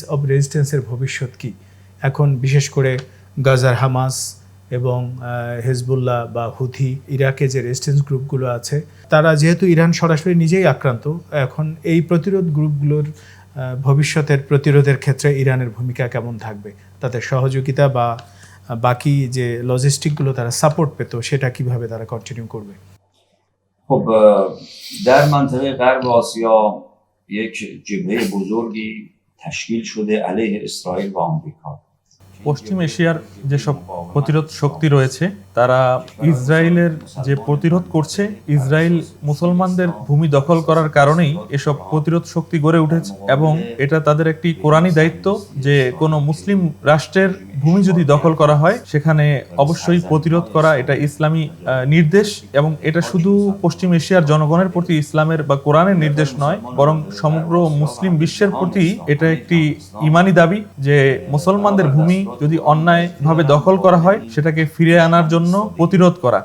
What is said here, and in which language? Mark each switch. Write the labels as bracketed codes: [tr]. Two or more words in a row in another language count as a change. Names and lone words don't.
[en] of resistance [bn] ভবিষ্যৎ কি এখন, বিশেষ করে গাজার হামাস এবং হেজবুল্লাহ বা হুথি, ইরাকে যে [en] resistance groups [bn] আছে, তারা যেহেতু ইরান সরাসরি নিজেই আক্রান্ত, এখন এই প্রতিরোধ গ্রুপগুলোর ভবিষ্যতের প্রতিরোধের ক্ষেত্রে ইরানের ভূমিকা কেমন থাকবে, তাদের সহযোগিতা বা বাকি যে লজিস্টিকগুলো তারা সাপোর্ট পেত সেটা কিভাবে তারা কন্টিনিউ করবে? [fa] خب در منطقه غرب آسیا یک جبهه بزرگی تشکیل شده علیه اسرائیل و آمریکا. [bn] পশ্চিম এশিয়ার যেসব প্রতিরোধ শক্তি রয়েছে তারা ইসরায়েলের যে প্রতিরোধ করছে, ইসরায়েল মুসলমানদের ভূমি দখল করার কারণেই এসব প্রতিরোধ শক্তি গড়ে উঠেছে, এবং এটা তাদের একটি কোরআনী দায়িত্ব যে কোনো মুসলিম রাষ্ট্রের ভূমি যদি দখল করা হয় সেখানে অবশ্যই প্রতিরোধ করা, এটা ইসলামী নির্দেশ, এবং এটা শুধু পশ্চিম এশিয়ার জনগণের প্রতি ইসলামের বা কোরআনের নির্দেশ নয়, বরং সমগ্র মুসলিম বিশ্বের প্রতি এটা একটি ইমানি দাবি যে মুসলমানদের ভূমি যদি অন্যায়ভাবে দখল করা হয় সেটাকে ফিরে আনার জন্য প্রতিরোধ করা।